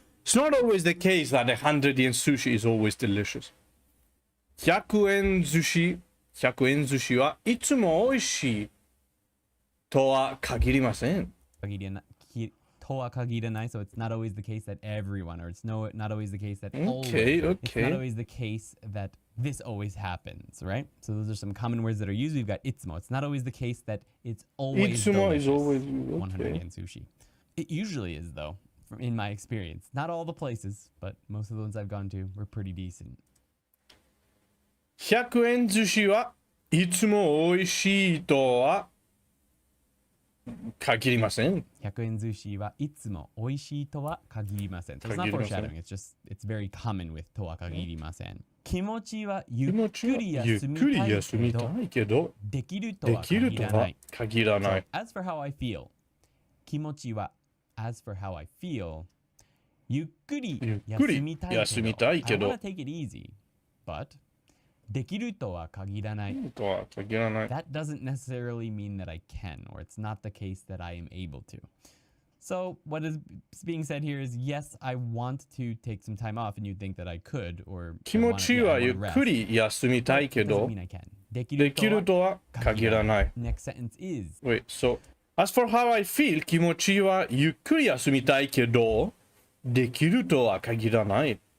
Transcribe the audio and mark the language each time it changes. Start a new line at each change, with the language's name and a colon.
English: It's not always the case that 100 yen sushi is always delicious.
Japanese: 100円寿司はいつも美味しいとは限りません.
English: Toa kagiranai, so it's not always the case that everyone, or it's not always the case that always. Okay. It's not always the case that this always happens, right? So those are some common words that are used. We've got itsumo. It's not always the case that it's always
Japanese: Itsumo
English: delicious. is always 100 yen sushi. It usually is, though, in my experience. Not all the places, but most of the ones I've gone to were pretty decent.
Japanese: 100円寿司はいつも美味しいとは限りません。 100円寿司はいつも美味しいとは限りません。
English: So it's not foreshadowing. It's very common with とは限りません。
Japanese: 気持ちはゆっくり休みたいけど、できるとは限らない。
English: So, as for how I feel, 気持ちは as for how I feel,
Japanese: ゆっくり休みたいけど、
English: I want to take it easy, but
Japanese: できるとは限らない。
English: That doesn't necessarily mean that I can, or it's not the case that I am able to. So what is being said here is, yes, I want to take some time off, and you'd think that I could, or
Japanese: 気持ちはゆっくり休みたいけど、できるとは限らない。
English: Next sentence is, Wait, so, as for how I feel,
Japanese: 気持ちはゆっくり休みたいけど、できるとは限らない。